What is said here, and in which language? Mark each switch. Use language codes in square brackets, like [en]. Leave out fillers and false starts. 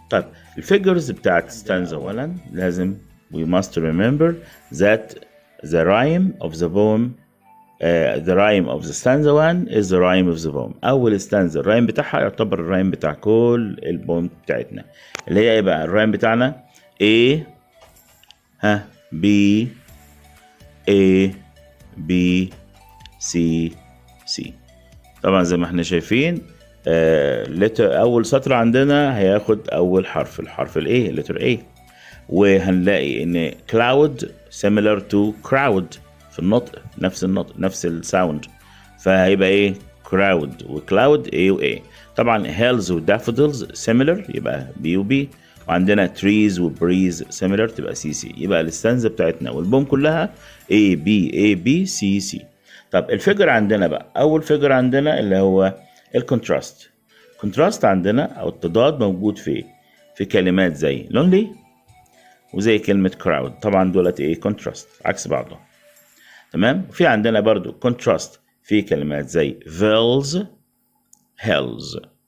[ar] طيب الفيجرز بتاعت [en] stanza [ar] اولا لازم [en] we must remember that the rhyme of the poem the rhyme of the stanza 1 is the rhyme of the poem. [ar] أول stanza الرايم بتاعها يعتبر الرايم بتاع كل البوم بتاعتنا اللي هي ايه بقى الرايم بتاعنا A B A B C C. طبعا زي ما احنا شايفين أول سطر عندنا هياخد أول حرف الحرف ال A [en] letter A [ar] وهنلاقي إن [en] cloud similar to crowd [ar] في النطق، نفس النطق نفس الساوند، فهيبقى ايه crowd وcloud A و A. طبعا hills و daffodils similar يبقى B و B، وعندنا trees و breeze similar تبقى C C. يبقى الاستانزا بتاعتنا والبوم كلها A B A B C C. طب الفيجر عندنا بقى، أول فيجر عندنا اللي هو الكونتراست. كونتراست عندنا أو التضاد موجود في كلمات زي lonely وزي كلمة crowd. طبعا دولت ايه كونتراست عكس بعضهم، تمام. وفي عندنا برضو كونتراست في كلمات زي vills hills.